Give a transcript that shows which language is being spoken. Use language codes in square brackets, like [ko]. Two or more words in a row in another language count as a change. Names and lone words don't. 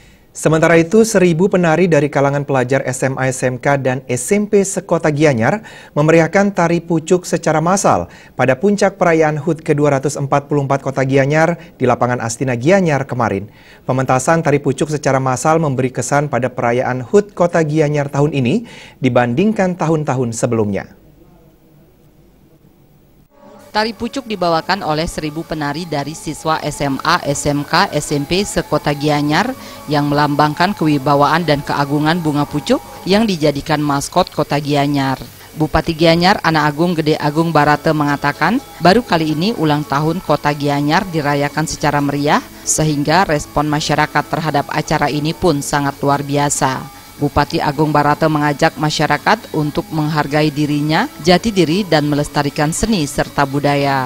[id] Sementara itu, 1.000 penari dari kalangan pelajar SMA, SMK, dan SMP sekota Gianyar memeriahkan tari pucuk secara massal pada puncak perayaan HUT ke-244 Kota Gianyar di lapangan Astina Gianyar kemarin. Pementasan tari pucuk secara massal memberi kesan pada perayaan HUT Kota Gianyar tahun ini dibandingkan tahun-tahun sebelumnya. Tari pucuk dibawakan oleh 1.000 penari dari siswa SMA, SMK, SMP sekota Gianyar yang melambangkan kewibawaan dan keagungan bunga pucuk yang dijadikan maskot kota Gianyar. Bupati Gianyar, Ana Agung Gede Agung Barate mengatakan, baru kali ini ulang tahun kota Gianyar dirayakan secara meriah, sehingga respon masyarakat terhadap acara ini pun sangat luar biasa. Bupati Agung Barate mengajak masyarakat untuk menghargai dirinya, jati diri, dan melestarikan seni serta budaya.